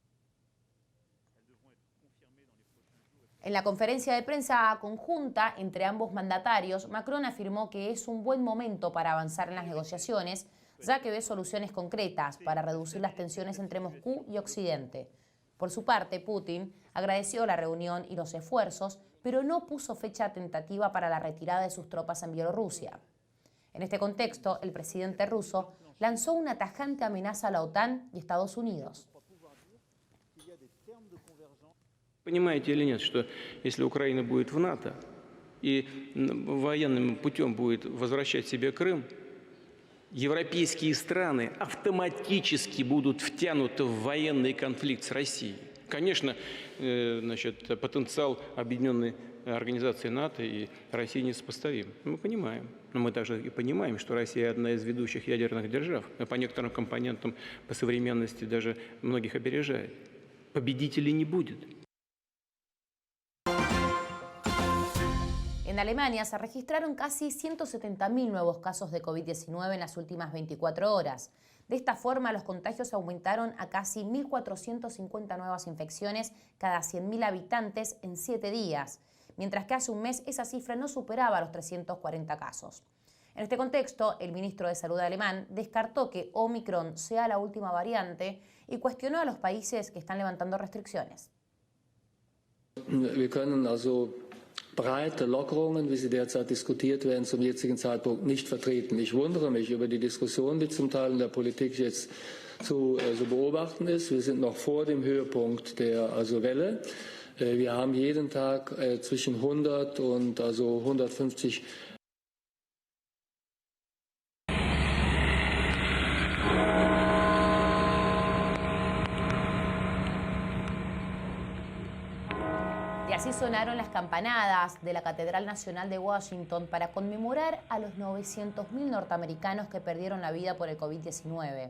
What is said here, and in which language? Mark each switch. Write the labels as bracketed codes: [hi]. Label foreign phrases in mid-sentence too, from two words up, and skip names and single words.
[es] En la conferencia de prensa conjunta entre ambos mandatarios, Macron afirmó que es un buen momento para avanzar en las negociaciones, ya que ve soluciones concretas para reducir las tensiones entre Moscú y Occidente. Por su parte, Putin agradeció la reunión y los esfuerzos, pero no puso fecha tentativa para la retirada de sus tropas en Bielorrusia. En este contexto, el presidente ruso lanzó una tajante amenaza a la OTAN y Estados Unidos. [ru] Понимаете или нет, что если Украина будет в НАТО и военным путем будет возвращать себе Крым, европейские страны автоматически будут втянуты в военный конфликт с Россией. Конечно, потенциал объединенной организации НАТО и России несопоставим. Мы понимаем. Но мы также и понимаем, что Россия одна из ведущих ядерных держав. По некоторым компонентам, по современности даже многих опережает. Победителей не будет. [es] En Alemania se registraron casi 170.000 nuevos casos de COVID-19 en las últimas 24 horas. De esta forma, los contagios aumentaron a casi 1.450 nuevas infecciones cada 100.000 habitantes en 7 días, mientras que hace un mes esa cifra no superaba los 340 casos. En este contexto, el ministro de Salud alemán descartó que Omicron sea la última variante y cuestionó a los países que están levantando restricciones. [de] Wir können also breite Lockerungen, wie sie derzeit diskutiert werden, zum jetzigen Zeitpunkt nicht vertreten. Ich wundere mich über die Diskussion, die zum Teil in der Politik jetzt zu beobachten ist. Wir sind noch vor dem Höhepunkt der Welle. Wir haben jeden Tag zwischen 100 und 150 [es] Y así sonaron las campanadas de la Catedral Nacional de Washington para conmemorar a los 900.000 norteamericanos que perdieron la vida por el COVID-19.